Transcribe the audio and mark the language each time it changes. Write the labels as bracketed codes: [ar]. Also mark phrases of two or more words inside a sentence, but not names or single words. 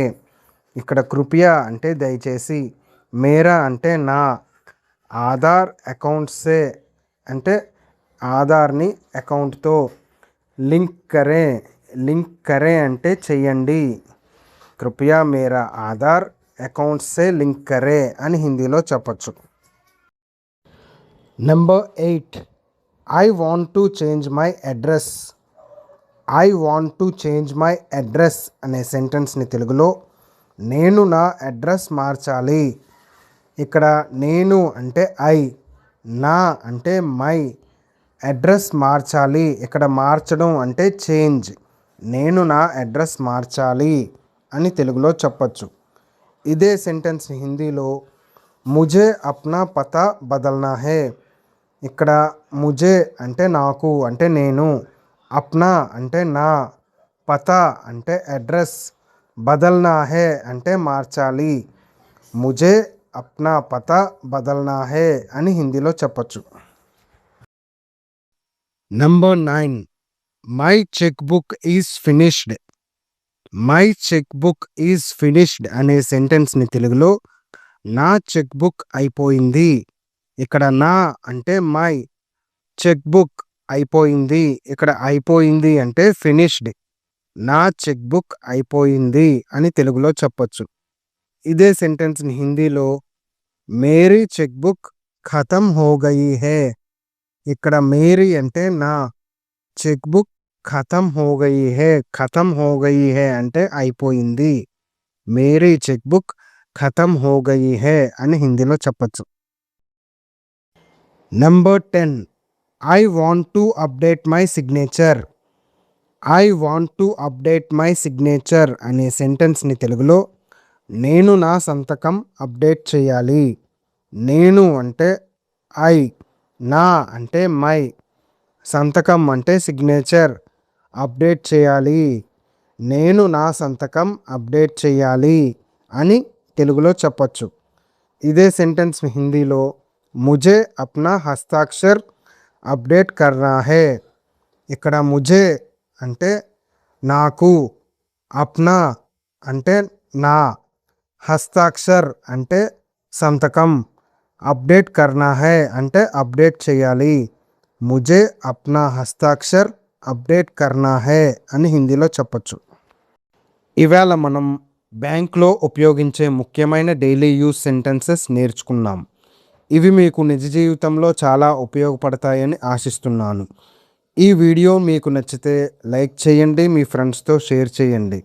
[te] ఇక్కడ కృపయా అంటే దయచేసి, మేరా అంటే నా, [hi] आधार अकाउंट से [te] అంటే ఆధార్ని అకౌంట్తో, [hi] लिंक करे, लिंक करे [te] అంటే చెయ్యండి. [hi] कृपया मेरा आधार अकाउंट से लिंक करे [te] అని హిందీలో చెప్పచ్చు. నెంబర్ 8, [en] I want to change my address. I want to change my address [te] అనే సెంటెన్స్ని తెలుగులో నేను నా అడ్రస్ మార్చాలి. ఇక్కడ నేను అంటే ఐ, నా అంటే మై, అడ్రస్ మార్చాలి. ఇక్కడ మార్చడం అంటే చేంజ్. నేను నా అడ్రస్ మార్చాలి అని తెలుగులో చెప్పచ్చు. ఇదే సెంటెన్స్ హిందీలో [hi] मुझे अपना पता बदलना है. [te] ఇక్కడ ముజే అంటే నాకు అంటే నేను, అప్నా అంటే నా, పతా అంటే అడ్రస్, [hi] बदलना है [te] అంటే మార్చాలి. [hi] मुझे अपना पता बदलना है [te] అని హిందీలో చెప్పచ్చు. [en] Number 9, my check book is finished. my check book is finished [te] అనే సెంటెన్స్ని తెలుగులో నా [en] check book [te] అయిపోయింది. ఇక్కడ నా అంటే మై, [en] check book [te] అయిపోయింది. ఇక్కడ అయిపోయింది అంటే ఫినిష్డ్. నా [en] check book [te] అయిపోయింది అని తెలుగులో చెప్పొచ్చు. ఇదే సెంటెన్స్ని హిందీలో [hi] मेरी चेक बुक ख़त्म हो गई है. [te] ఇక్కడ మేరీ అంటే నా, [hi] चेक बुक ख़त्म हो गई है. ख़त्म हो गई है [te] అంటే అయిపోయింది. [hi] मेरी चेक बुक ख़त्म हो गई है [te] అని హిందీలో చెప్పచ్చు. [en] Number 10, I want to update my signature. I want to update my signature [te] అనే సెంటెన్స్ని తెలుగులో నేను నా సంతకం అప్డేట్ చేయాలి. నేను అంటే ఐ, నా అంటే మై, సంతకం అంటే సిగ్నేచర్, అప్డేట్ చేయాలి. నేను నా సంతకం అప్డేట్ చేయాలి అని తెలుగులో చెప్పచ్చు. ఇదే సెంటెన్స్ హిందీలో [hi] मुझे अपना हस्ताक्षर अपडेट करना है. [te] ఇక్కడ ముజే అంటే నాకు, అప్నా అంటే నా, హస్తాక్షర్ అంటే సంతకం, [hi] अपडेट करना है [te] అంటే అప్డేట్ చేయాలి. [hi] मुझे अपना हस्ताक्षर अपडेट करना है [te] అని హిందీలో చెప్పచ్చు. ఇవాళ మనం బ్యాంక్లో ఉపయోగించే ముఖ్యమైన [en] daily use sentences [te] నేర్చుకున్నాం. ఇవి మీకు నిజ జీవితంలో చాలా ఉపయోగపడతాయని ఆశిస్తున్నాను. ఈ వీడియో మీకు నచ్చితే లైక్ చేయండి, మీ ఫ్రెండ్స్తో షేర్ చేయండి.